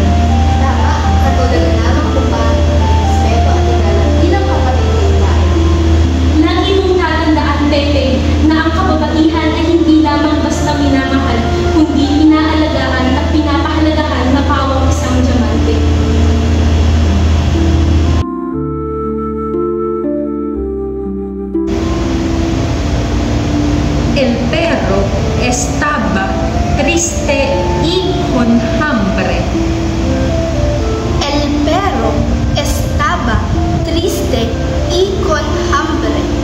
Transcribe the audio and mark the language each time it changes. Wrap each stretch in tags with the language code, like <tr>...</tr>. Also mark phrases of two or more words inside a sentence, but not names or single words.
<tl>Tama, katulad na lamang kung paano respeto at igalang bilang kapatid ng tayo. Lagi mong tatandaan, Pepe, na ang kababaihan ay hindi lamang basta minamahal, kundi inaalagaan at pinapahalagahan na pawang isang diamante.</tl> <es>El perro estaba triste y con hambre. El perro estaba triste y con hambre.</es>